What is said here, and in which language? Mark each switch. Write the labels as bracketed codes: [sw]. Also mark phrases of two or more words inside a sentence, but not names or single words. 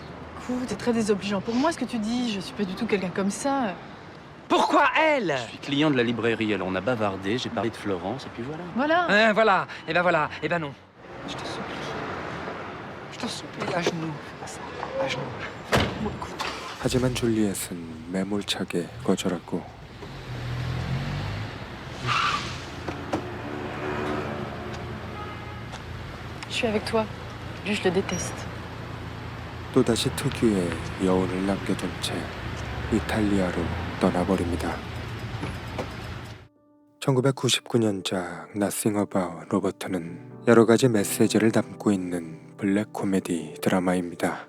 [fr] Écoute, t'es très désobligeant pour moi, ce que tu dis. Je suis pas du tout quelqu'un comme ça. Pourquoi elle? Je suis client de la librairie, alors on a bavardé, j'ai parlé de Florence, et puis voilà. Voilà. Voilà, et ben voilà, et ben non. Je te supplie. Je te supplie, à genoux. À genoux. Bon, écoute. [ko] 하지만 줄리엣은 매몰차게 거절하고 [fr] Je suis avec toi. Lui, je le déteste. [ko] 또다시 특유의 여운을 남겨둔 채 이탈리아로 떠나버립니다. 1999년작 Nothing About 로버트는 여러 가지 메시지를 담고 있는 블랙 코미디 드라마입니다.